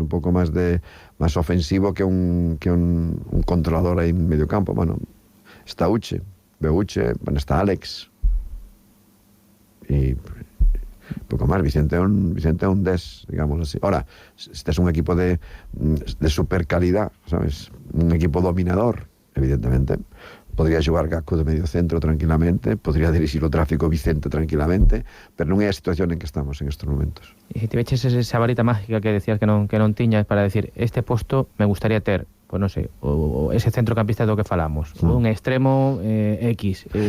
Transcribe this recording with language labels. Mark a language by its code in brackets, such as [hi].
[gl] Un pouco máis ofensivo que un controlador aí en medio campo. [es] Bueno, está Beuche, bueno, está Alex y poco más. [gl] Vicente é un 10, digamos así. [es] Ahora, este es un equipo de super calidad, ¿sabes? Un equipo dominador, evidentemente. [gl] Podría xogar Gaco de medio centro tranquilamente, podría dirigir o tráfico Vicente tranquilamente, pero non é a situación en que estamos [es] en estos momentos. [gl] E se te veches esa varita mágica que decías que non tiñas para decir, este posto me gustaría ter, pues non sei, o ese centrocampista do que falamos, un extremo X.